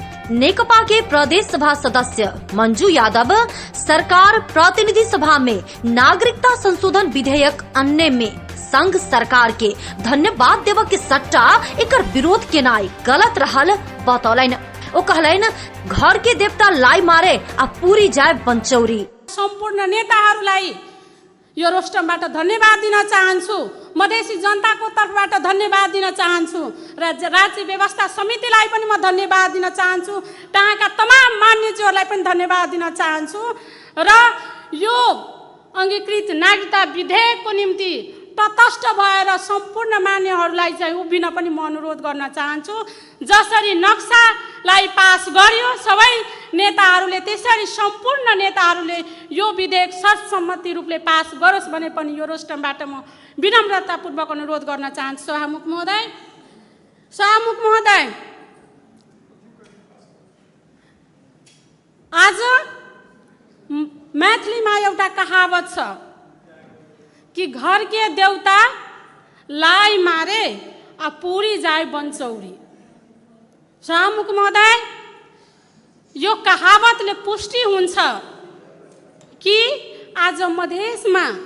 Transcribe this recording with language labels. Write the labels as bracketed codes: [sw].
[mai] नेकपा के प्रदेश सभा सदस्य मंजू यादव सरकार प्रतिनिधि सभा में नागरिकता संशोधन विधेयक अन्य में संघ सरकार के धन्यवाद देव के सट्टा एकर विरोध केनाई गलत रहल बतौलन। ओ कहलन घर के देवता लाई मारे आ पूरी जाय बंचौरी। [ne] सम्पूर्ण नेताहरूलाई यो रोस्टमबाट धन्यवाद दिन चाहन्छु, मधेसी जनताको तर्फबाट धन्यवाद दिन चाहन्छु र राज्य व्यवस्था समितिलाई पनि म धन्यवाद दिन चाहन्छु, त्यहाँका तमाम मान्यज्यूहरूलाई पनि धन्यवाद दिन चाहन्छु र यो अंगीकृत नागरिकता विधेयकको निम्ति तटस्थ भएर सम्पूर्ण मान्यहरूलाई चाहिँ उभिन पनि म अनुरोध गर्न चाहन्छु। जसरी नक्सालाई पास गर्यो सबै नेताहरूले, त्यसरी सम्पूर्ण नेताहरूले यो विधेयक सर्वसम्मति रूपले पास गरोस् भने पनि यो रोस्टमबाट म विनम्रतापूर्वक अनुरोध गर्न चाहन्छु। सभामुख महोदय, आज मैथिलीमा एउटा कहावत छ कि [mai] घर के देवता लाई मारे आ पूरी जाए बंचौरी। [ne] सभामुख महोदय, यो कहावतले पुष्टि हुन्छ कि आज मधेसमा